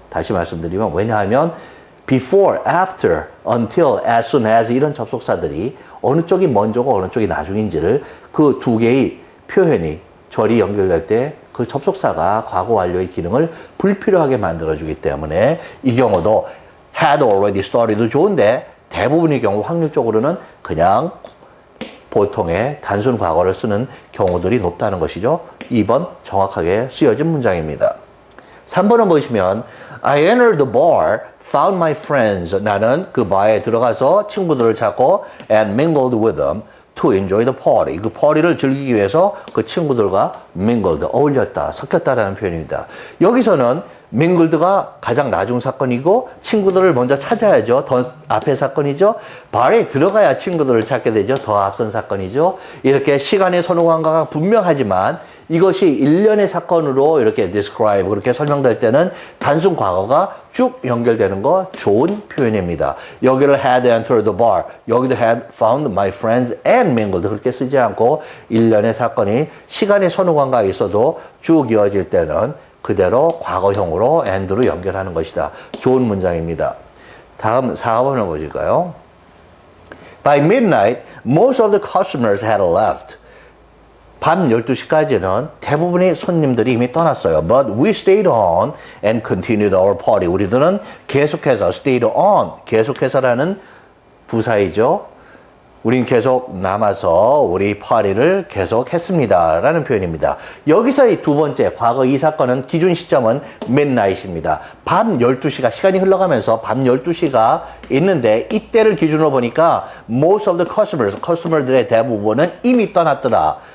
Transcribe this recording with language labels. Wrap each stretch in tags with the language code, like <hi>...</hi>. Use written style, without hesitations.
<ko>다시 말씀드리면 왜냐하면 before, after, until, as soon as 이런 접속사들이 어느 쪽이 먼저고 어느 쪽이 나중인지를 그 두 개의 표현이 절이 연결될 때 그 접속사가 과거 완료의 기능을 불필요하게 만들어주기 때문에 이 경우도 had already started도 좋은데 대부분의 경우 확률적으로는 그냥 보통의 단순 과거를 쓰는 경우들이 높다는 것이죠. 2번 정확하게 쓰여진 문장입니다. 3번을 보시면</ko> <en>I entered the bar, found my friends.</en> <ko>나는 그 바에 들어가서 친구들을 찾고</ko> <en>and mingled with them to enjoy the party.</en> <ko>그 파티를 즐기기 위해서 그 친구들과 mingled, 어울렸다, 섞였다라는 표현입니다. 여기서는 mingled가 가장 나중 사건이고 친구들을 먼저 찾아야죠. 더 앞의 사건이죠. 바에 들어가야 친구들을 찾게 되죠. 더 앞선 사건이죠. 이렇게 시간의 선후관계가 분명하지만 이것이 일련의 사건으로 이렇게 describe, 그렇게 설명될 때는 단순 과거가 쭉 연결되는 거 좋은 표현입니다. 여기를</ko> <en>had entered the bar,</en> <ko>여기도</ko> <en>had found my friends and mingled</en> <ko>그렇게 쓰지 않고 일련의 사건이 시간의 선후관계가 있어도 쭉 이어질 때는 그대로 과거형으로 and로 연결하는 것이다. 좋은 문장입니다. 다음 4번을 보실까요?</ko> <en>By midnight, most of the customers had left.</en> <ko>밤 12시까지는 대부분의 손님들이 이미 떠났어요.</ko> <en>But we stayed on and continued our party.</en> <ko>우리들은 계속해서 stayed on, 계속해서라는 부사이죠. 우린 계속 남아서 우리 파티를 계속 했습니다. 라는 표현입니다. 여기서의 두 번째, 과거 이 사건은 기준 시점은 midnight입니다. 밤 12시가, 시간이 흘러가면서 밤 12시가 있는데 이때를 기준으로 보니까</ko> <en>most of the customers,</en> <ko>커스터머들의 대부분은 이미 떠났더라.</ko>